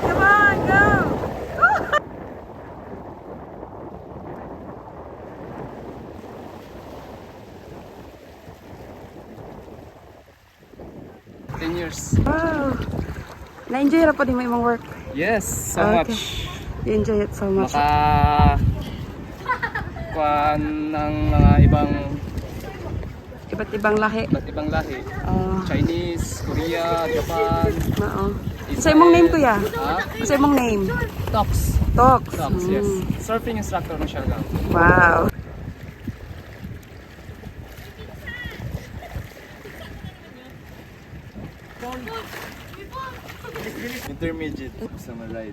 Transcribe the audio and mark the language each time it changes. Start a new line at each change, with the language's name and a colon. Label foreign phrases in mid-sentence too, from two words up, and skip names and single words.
English: Come on, go! 10 years.
Cebuano: Wow! Na-enjoy na po din mo imong work.
English: Yes, so Okay. much. You enjoy it so much.
Cebuano: Kuan ng mga
Filipino: Iba't ibang lahi. iba't ibang lahi. Oh,
English: Chinese, Korea, Japan.
Cebuano: oo. Sa imong name kuya? Ah, Sa imong name? Tox. Tox.
English: Tox, yes. Surfing instructor ng Siargao. Wow.
Cebuano: Intermediate sa ride.